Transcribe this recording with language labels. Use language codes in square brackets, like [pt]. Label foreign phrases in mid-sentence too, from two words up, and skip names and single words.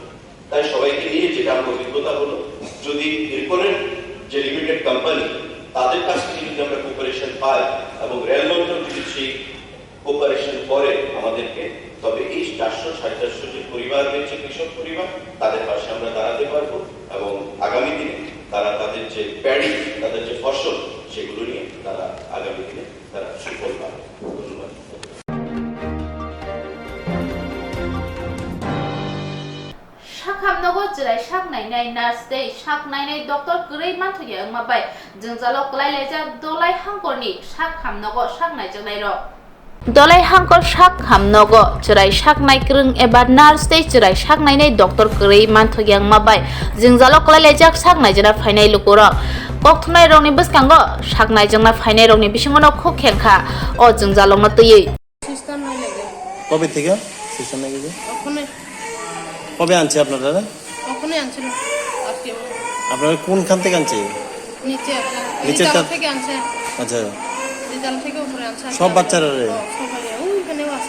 [bn] তাই সবাইকে নিয়ে যেটা আমার অভিজ্ঞতা হলো, যদি এরপরের যে [en] limited company, [bn] তাদের কাছ থেকে যদি আমরা কোপারেশন পাই এবং রেল মন্ত্রক যদি সেই কোপারেশন করে আমাদেরকে, তবে এই 400-450 যে পরিবার রয়েছে, কৃষক পরিবার, তাদের পাশে আমরা দাঁড়াতে পারবো এবং আগামী দিনে তারা তাদের যে প্যাডি, তাদের যে ফসল, সেগুলো নিয়ে তারা আগামী দিনে তারা সুফল পাবে। ধন্যবাদ। [trp] শাখামনগর জেলায় শাক নাইনাই নার্স দে শাক নাইনাই ডক্টর গरै मानथुया माबाय जोंजालो क्लाइलायजा दलाय हांकरनि शाखामनगर शाक नायजोंनाय र दलाय हांकर शाक हामनगर जराय शाक नायग्रों एबा नार्स दे जराय शाक नायनाय डक्टर गरै मानथुया माबाय जोंजालो क्लाइलायजा शाक नायजना फायनाय लुकुर कक्तुनाय रंनि बसकांगो शाक नायजोंना फायनाय रंनि बिसिङाव खो खेंखा अ जोंजालंनो तयै [bn] সিস্টেম নাই লাগে কবে থেকে সিস্টেম নাকি যে ওখানে কবে আনছে আপনারা? ওখানে আনছিল আজকে আপনারা কোনখান থেকে আনছে? নিচে নিচের নিচে তা- থেকে আনছে আচ্ছা, নিচে থেকে উপরে আনছে সব বাচ্চারা রে? সবাই ওইখানেও আছে